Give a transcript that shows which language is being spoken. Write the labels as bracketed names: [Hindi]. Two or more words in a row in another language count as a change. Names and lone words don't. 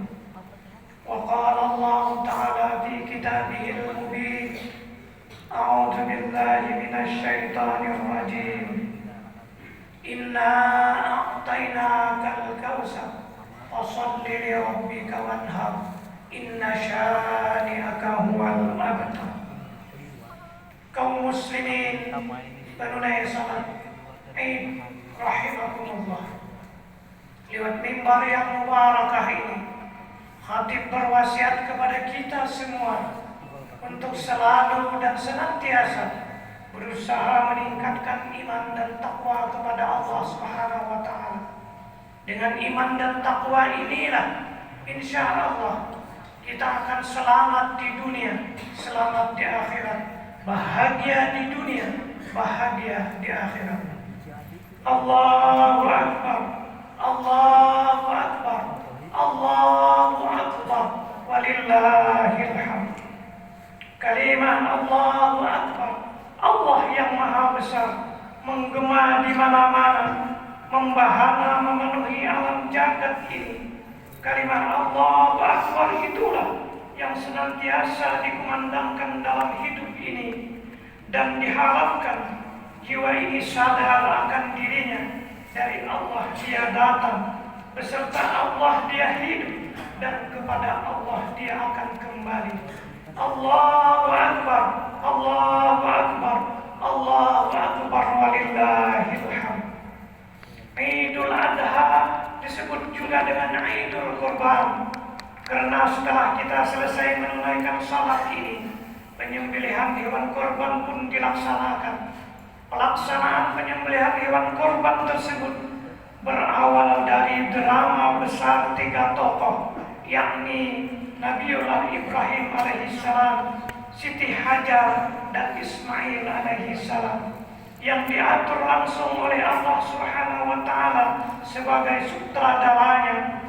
[Arabic] وقال الله تعالى في كتابه المبين: أعوذ بالله من الشيطان الرجيم. إنا أعطيناك الكوثر فصل لربك وانهر إن شانئك هو الأبتر. [Indonesian] Kaum muslimin penunai salat Id rahimakumullah, lewat mimbar yang mubarakah ini khatib berwasiat kepada kita semua untuk selalu dan senantiasa berusaha meningkatkan iman dan takwa kepada Allah [Arabic] سبحانه وتعالى. [Indonesian] Dengan iman dan takwa inilah [Arabic] إن شاء الله [Indonesian] kita akan selamat di dunia, selamat di akhirat, bahagia di dunia, bahagia di akhirat. [Arabic] الله أكبر، الله أكبر، الله أكبر، ولله الحمد. [Indonesian] Kalimah [Arabic] الله أكبر, [Indonesian] Allah yang maha besar, menggema di mana-mana, membahana memenuhi alam jagat ini. Kalimat [Arabic] الله أكبر [Indonesian] itulah yang senantiasa dikumandangkan dalam hidup ini, dan diharapkan jiwa ini sadar akan dirinya. Dari Allah dia datang, beserta Allah dia hidup, dan kepada Allah dia akan kembali. [Arabic] الله أكبر، الله أكبر، الله أكبر، ولله الحمد. [Indonesian] Idul Adha disebut juga dengan Idul Kurban, karena setelah kita selesai menunaikan salat ini, penyembelihan hewan kurban pun dilaksanakan. Pelaksanaan penyembelihan hewan kurban tersebut berawal dari drama besar 3 tokoh, yakni Nabiullah Ibrahim alaihissalam, Siti Hajar, dan Ismail alaihissalam, yang diatur langsung oleh Allah [Arabic] سبحانه وتعالى [Indonesian] sebagai sutradaranya.